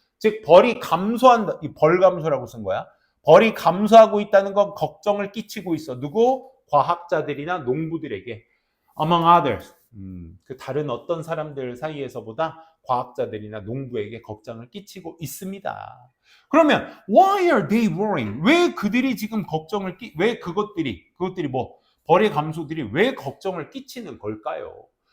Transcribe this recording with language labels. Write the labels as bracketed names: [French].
[Korean] 즉 벌이 감소한다. 이 벌 감소라고 쓴 거야. 벌이 감소하고 있다는 건 걱정을 끼치고 있어. 누구? 과학자들이나 농부들에게. [English] Among others. [Korean] 그 다른 어떤 사람들 사이에서보다 과학자들이나 농부에게 걱정을 끼치고 있습니다. 그러면 [English] why are they worrying? [Korean] 왜 그들이 지금 걱정을 왜 그것들이 뭐 벌의 감소들이 왜 걱정을 끼치는 걸까요?